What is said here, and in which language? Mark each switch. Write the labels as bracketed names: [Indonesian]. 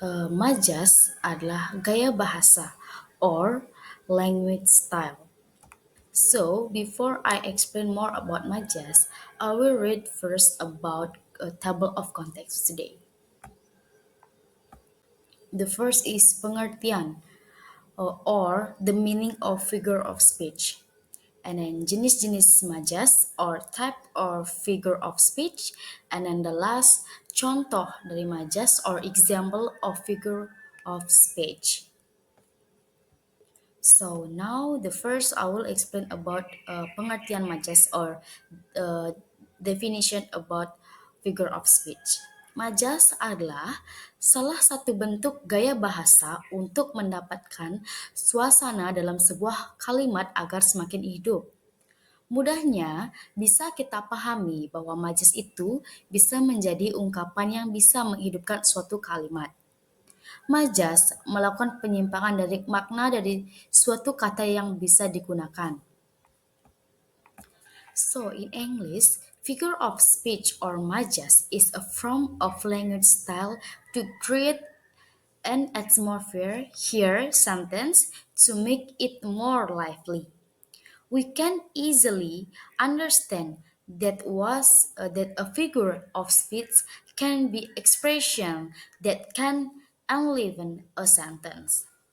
[Indonesian] Majas adalah gaya bahasa [English] or language style. So, before I explain more about Majas, I will read first about a table of context today. The first is pengertian or the meaning of figure of speech. And then [Indonesian] jenis-jenis majas [English] or type or figure of speech. And then the last [Indonesian] contoh dari majas [English] or example of figure of speech. So now the first I will explain about [Indonesian] pengertian majas [English] or definition about figure of speech. [Indonesian] Majas adalah salah satu bentuk gaya bahasa untuk mendapatkan suasana dalam sebuah kalimat agar semakin hidup. Mudahnya, bisa kita pahami bahwa majas itu bisa menjadi ungkapan yang bisa menghidupkan suatu kalimat. Majas melakukan penyimpangan dari makna dari suatu kata yang bisa digunakan. [English] So, in English, figure of speech or majas is a form of language style to create an atmosphere, here sentence, to make it more lively. We can easily understand that a figure of speech can be expression that can enliven a sentence.